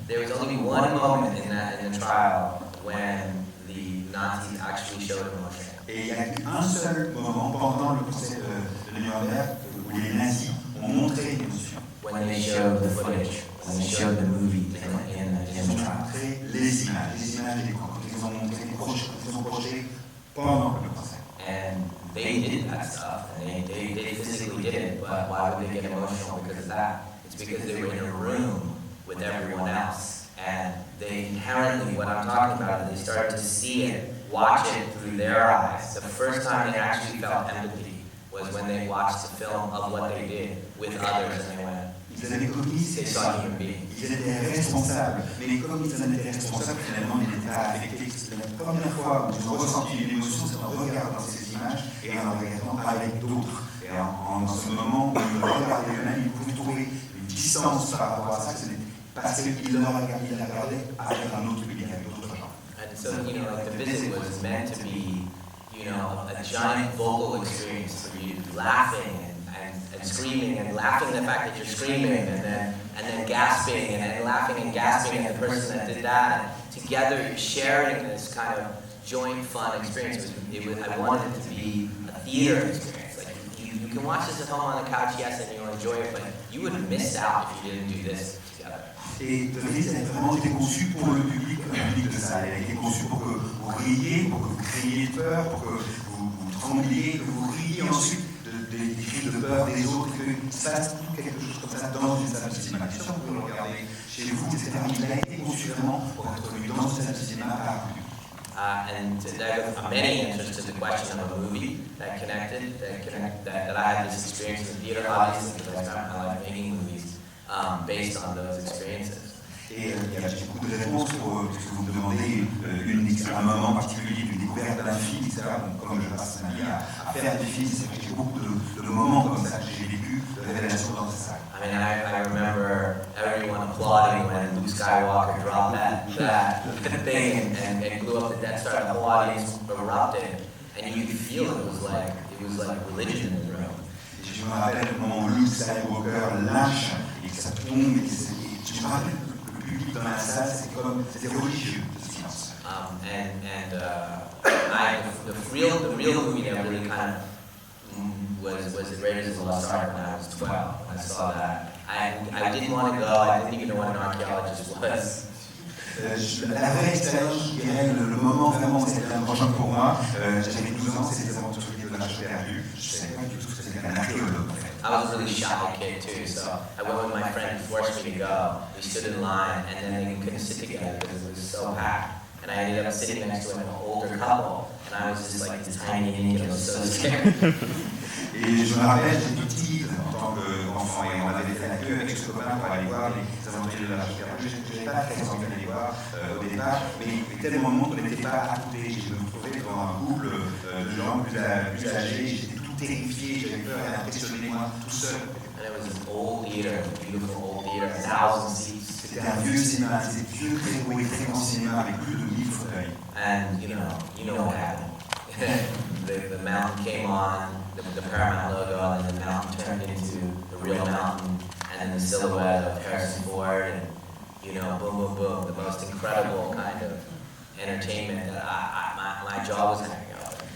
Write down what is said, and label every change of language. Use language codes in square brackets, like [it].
[en] there was only one moment in the trial when the Nazis actually showed emotion. [fr] Et il y a eu un seul moment pendant le procès de Nuremberg où les nazis ont montré une émotion. [en] When they showed the footage, when they showed the movie in the trial. [fr] Les images d'écran, ils ont montré, ils ont projeté pendant le procès. [en] And they did that stuff, and they physically did it, but why would they get emotional because of that? It's because they were in a room with everyone else, and they inherently, what I'm talking about, is they started to see it, watch it through their eyes. The first time they actually felt empathy was when they watched the film of what they did with others and they went, [fr] Ils avaient commis [en] they saw human beings. [fr] ils étaient responsables, mais comme ils en étaient responsables, finalement, ils n'étaient pas affectés. C'est la première fois où ils ont ressenti une émotion, c'est en regardant ces images et en regardant avec d'autres. Et dans ce moment où ils regardaient eux-mêmes, ils pouvaient trouver une distance par rapport à ça, parce qu'ils la regardaient avec un autre public, avec d'autres gens. [en] And so, like the visit was meant to be, a giant vocal experience for you, laughing and screaming and laughing at the fact that you're screaming and then gasping and then laughing and gasping at the person that did that. And together you're sharing this kind of joint fun experience. I wanted it to be a theater experience. Like you can watch this at home on the couch, yes, and you'll enjoy it, but you would have missed out if you didn't do this together. [fr] Et The Visit a vraiment été conçu pour le public de salle. Elle a été conçue pour que vous riez, pour que vous criez de peur, pour que vous trembliez, que vous riez ensuite des cris de peur des autres, qu'il se passe quelque chose comme ça dans une salle de cinéma. Je suis sûr que vous le regardez chez vous, etc. Il a été conçu vraiment pour être vu dans une salle de cinéma par un public. [en] And there are many answers to the question of a movie that I had this experience in the theater audience because I like making movies based on those experiences. [fr] Et il y a beaucoup de réponses pour ce que vous me demandez, un moment particulier d'une découverte d'un film, etc. Donc, comme je passe ma vie à faire des films, c'est vrai que j'ai beaucoup de moments comme ça que j'ai vécu, de révélations dans cette salle. [en] I mean, I remember everyone applauding when Luke Skywalker dropped that thing and blew up the Death Star. The whole audience erupted, and you could feel it was like religion in the room. [fr] Et je me rappelle le moment où Luke Skywalker lâche et que ça tombe, et je me rappelle le public dans la salle, c'était religieux, ce silence. [en] The real movie that really kind of was the Raiders of the Lost Ark when I was 12. When I saw that, I didn't want to go. I didn't even know what an archaeologist was. [fr] La vraie expérience, je dirais, le moment vraiment, c'était important pour moi. J'avais 12 ans, c'était les aventuriers de l'Arche perdue. Je ne savais pas du tout ce que c'était qu'un archéologue. [en] I was a really shy kid too, so I went with my friend who forced me to go. We stood in line, and then they couldn't sit together because it was so packed. And I ended up sitting next to an older couple, and I was just like this tiny kid, I was so scared. [fr] Et je me rappelle, j'étais timide en tant qu'enfant, et on avait fait la queue avec ce copain pour aller voir les aventuriers de l'Arche perdue. Je n'avais pas très envie d'aller voir au départ, mais tellement de monde qu'on n'était pas à côté. Je me retrouvais devant un couple de gens plus âgés, j'étais tout terrifié, j'avais peur et impressionné moi tout seul. [en] And it was an old theater, a beautiful old theater, 1,000 seats. [fr] C'était un vieux cinéma, c'était vieux, très beau et très grand cinéma avec plus de 1000 fauteuils. [en] And you know what happened. the mountain came on, the Paramount logo, and then the mountain turned into the real mountain, and then the silhouette of Harrison Ford, and boom, boom, boom, the most incredible kind of entertainment that my jaw was hanging out.